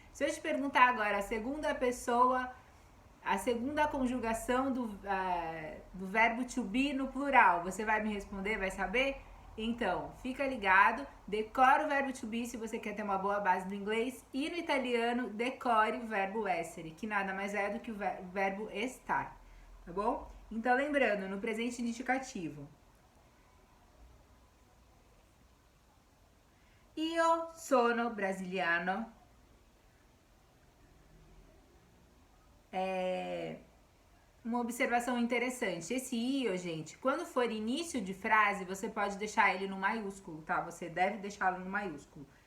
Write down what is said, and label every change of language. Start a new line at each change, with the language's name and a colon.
Portuguese: Se eu te perguntar agora a segunda pessoa, a segunda conjugação do verbo to be no plural, você vai me responder, vai saber? Então, fica ligado, decore o verbo to be se você quer ter uma boa base do inglês, e no italiano, decore o verbo essere, que nada mais é do que o verbo estar, tá bom? Então, lembrando, no presente indicativo,
Italian: io sono brasiliano.
Portuguese: Uma observação interessante. Esse io, gente, quando for início de frase, você pode deixar ele no maiúsculo, tá? Você deve deixá-lo no maiúsculo.